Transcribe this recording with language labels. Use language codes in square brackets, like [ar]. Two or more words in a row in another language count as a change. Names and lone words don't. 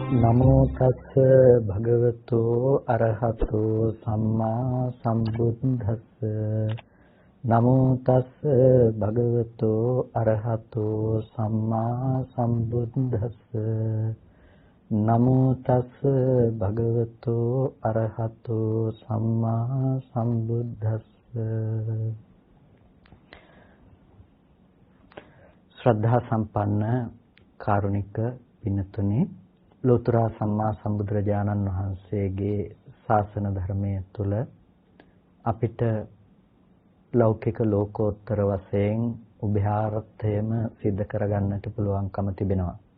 [pi] නමෝ තස්ස භගවතු අරහතෝ සම්මා සම්බුද්දස්ස නමෝ තස්ස භගවතු අරහතෝ සම්මා සම්බුද්දස්ස නමෝ තස්ස භගවතු අරහතෝ සම්මා සම්බුද්දස්ස. [si] ශ්‍රද්ධා සම්පන්න කාරුණික පින්තුනි, ලෝතර සම්මා සම්බුදුරජාණන් වහන්සේගේ ශාසන ධර්මයේ තුල අපිට ලෞකික ලෝකෝත්තර වශයෙන් උභයාර්ථයම සිද්ධ කරගන්නට පුළුවන්කම තිබෙනවා.